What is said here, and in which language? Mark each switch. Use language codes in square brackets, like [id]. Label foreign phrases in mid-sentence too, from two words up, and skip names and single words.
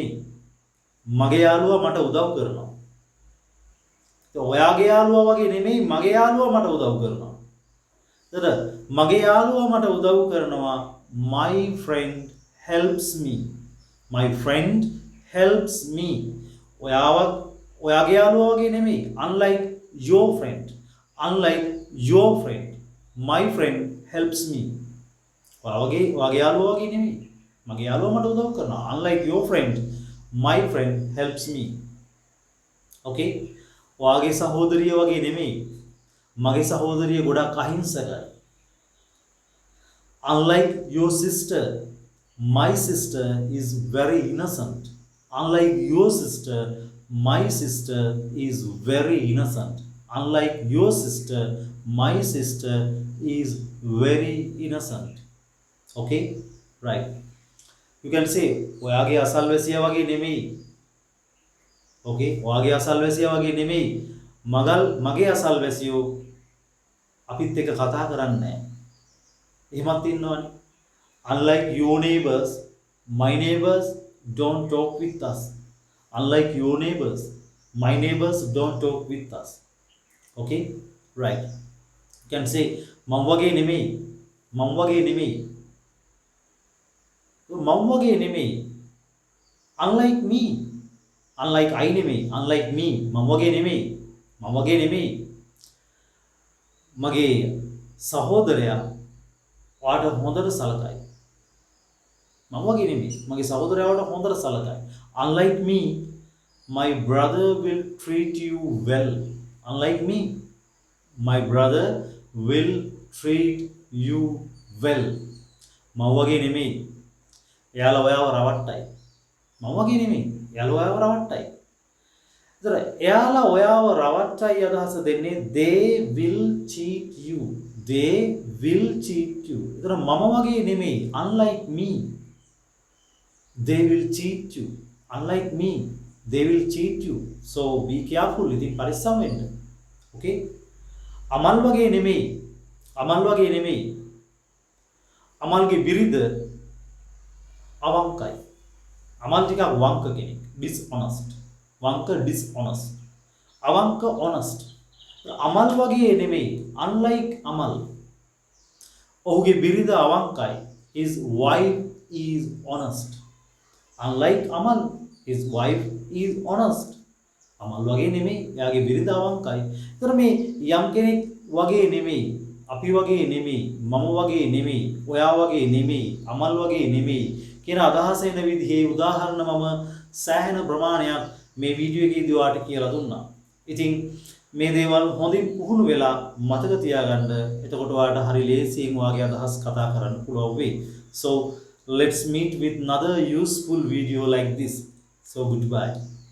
[si] මගේ යාළුවා මට උදව් කරනවා. ඔයාගේ යාළුවා වගේ නෙමෙයි මගේ යාළුවා මට උදව් කරනවා. එතකොට මගේ යාළුවා මට උදව් කරනවා. [en] My friend helps me. My friend helps me. [si] ඔයාගේ යාළුවා වගේ නෙමෙයි. [en] Unlike your friend. Unlike your friend. My friend helps me. [si] ඔයාගේ යාළුවා වගේ නෙමෙයි. මගේ යාළුවා මට උදව් කරනවා. [en] Unlike your friend, my friend helps me. [si] Okay? ඔයාගේ සහෝදරිය වගේ නෙමෙයි. මගේ සහෝදරිය ගොඩක් අහිංසකයි. [en] Unlike your sister, my sister is very innocent. Unlike your sister, my sister is very innocent. Unlike your sister, my sister is very innocent. Okay? Right. You can say [si] ඔයාගේ අසල්වැසියා වගේ නෙමෙයි. Okay? ඔයාගේ අසල්වැසියා වගේ නෙමෙයි. මගේ අසල්වැසියෝ අපිත් එක්ක කතා කරන්නේ නැහැ. එහෙමත් ඉන්නවනේ. [en] Unlike your neighbors, my neighbors don't talk with us. Unlike your neighbors, my neighbors don't talk with us. Okay? Right. You can say [si] මම වගේ නෙමෙයි. මම වගේ නෙමෙයි. මම වගේ නෙමෙයි. [en] Unlike me. Unlike I නෙමෙයි. Unlike me. [si] මම වගේ නෙමෙයි. මම වගේ නෙමෙයි. මගේ සහෝදරයා ඔයාට හොඳට සලකයි. මම වගේ නෙමෙයි. මගේ සහෝදරයා ඔයාට හොඳට සලකයි. [en] Unlike me, my brother will treat you well. Unlike me, my brother will treat you well. [si] මම වගේ නෙමෙයි. එයාලා ඔයාව රවට්ටයි. මම වගේ නෙමෙයි. එයාලා ඔයාව රවට්ටයි. ඒතර එයාලා ඔයාව රවට්ටයි අදහස දෙන්නේ [en] they will cheat you. They will cheat you. [si] ඒතර මම වගේ නෙමෙයි, [en] unlike me. They will cheat you. Unlike me, they will cheat you. So be careful. [si] ඉතින් පරිස්සම් වෙන්න. Okay? අමල් වගේ නෙමෙයි. අමල් වගේ නෙමෙයි. අමල්ගේ බිරිඳ අවංකයි. අමල් ටිකක් වංක කෙනෙක්. dishonest. වංක dishonest. අවංක honest. අමල් වගේ නෙමෙයි. unlike අමල්. ඔහුගේ බිරිඳ අවංකයි. [en] his wife is honest. Unlike Amal, his wife is honest. [si] Amal වගේ නෙමෙයි, එයාගේ බිරිඳ අවංකයි. ඒතර මේ යම් කෙනෙක් වගේ නෙමෙයි, අපි වගේ නෙමෙයි, මම වගේ නෙමෙයි, ඔයා වගේ නෙමෙයි, අමල් වගේ නෙමෙයි කියන අදහස එන විදිහේ උදාහරණ මම සෑහෙන ප්‍රමාණයක් මේ වීඩියෝ එකේදී ඔයාලට කියලා දුන්නා. ඉතින් මේ දේවල් හොඳින් පුහුණු වෙලා මතක තියාගන්න. එතකොට ඔයාලට හරි ලේසියෙන් ඔයාගේ අදහස් කතා කරන්න පුළුවන් වෙයි. [en] So let's meet with another useful video like this. So goodbye.